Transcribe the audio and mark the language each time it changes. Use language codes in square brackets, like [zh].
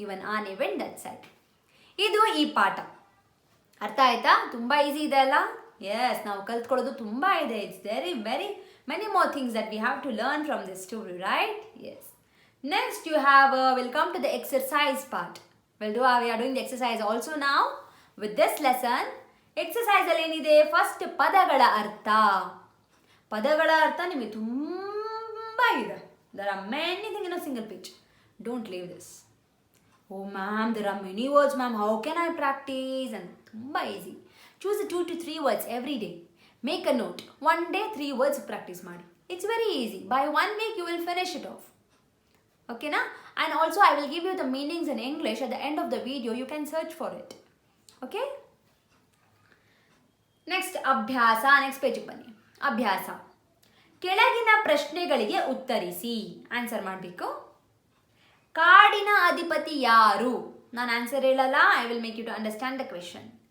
[en] Even ಆನೆ went that side. [kn] ಇದು ಈ ಪಾಠ. ಅರ್ಥ ಆಯ್ತಾ? ತುಂಬ ಈಸಿ ಇದೆ ಅಲ್ಲ? ಎಸ್, ನಾವು ಕಲ್ತ್ಕೊಳ್ಳೋದು ತುಂಬ ಇದೆ. [en] It's very many more things that we have to learn from this story, right? Yes. Next you have will come to the exercise part. we are doing the exercise also now with this lesson. [kn] Exercise ಅಲ್ಲಿ ಏನಿದೆ? First ಪದಗಳ ಅರ್ಥ. ಪದಗಳ ಅರ್ಥ ನಿಮಗೆ ತುಂಬ ಇದೆ. [en] there are many things in a single page. Don't leave this. Oh ma'am, there are many words ma'am, how can I practice? And ತುಂಬ easy. Choose 2 to 3 words every day. Make a note. One day 3 words practice ಮಾಡಿ. It's very easy. By 1 week you will finish it off. Okay na? And also I will give you the meanings in English at the end of the video. You can search for it. Okay? [kn] Next, ಅಭ್ಯಾಸ. Next ಪೇಜಿಗೆ ಬನ್ನಿ. ಅಭ್ಯಾಸ. ಕೆಳಗಿನ ಪ್ರಶ್ನೆಗಳಿಗೆ ಉತ್ತರಿಸಿ. Answer ಮಾಡಬೇಕು. ಕಾಡಿನ ಅಧಿಪತಿ ಯಾರು? ನಾನು ಆನ್ಸರ್ ಹೇಳಲ್ಲ, [en] I will make you to understand the question.